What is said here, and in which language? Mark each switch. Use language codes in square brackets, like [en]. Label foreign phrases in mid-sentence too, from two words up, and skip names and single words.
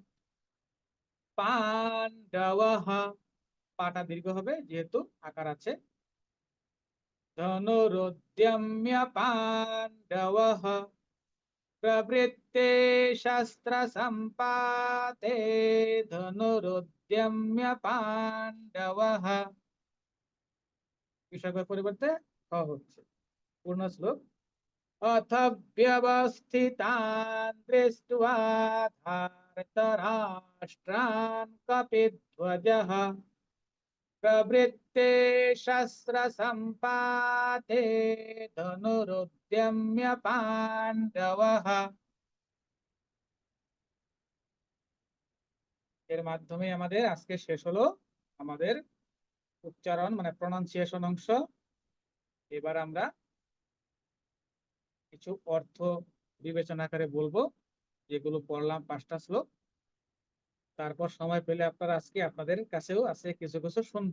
[bn] পাণ্ডবঃ, পাটা দীর্ঘ হবে যেহেতু আকার আছে, [sa] ধনুরুদ্যম্য পাণ্ডবঃ প্রবৃত্তে শস্ত্র সম্পাতে ধনুরুদ্যম্য পাণ্ডবঃ, [bn] বিসর্গের পরিবর্তে খ হচ্ছে। পূর্ণ শ্লোক। [sa] अथ व्यवस्थितान् दृष्ट्वा धार्तराष्ट्रान् कपिध्वजः प्रवृत्ते शस्त्रसम्पाते धनुरुद्यम्य पाण्डवः, [bn] এর মাধ্যমে আমাদের আজকে শেষ হলো আমাদের উচ্চারণ মানে প্রনাউন্সিয়েশন অংশ। এবার আমরা কিছু অর্থ বিবেচনা করে বলবো, যেগুলো পড়লাম 5টা শ্লোক, তারপর সময় পেলে আপনারা আজকে আপনাদের কাছেও আছে কিছু কিছু শুনবো।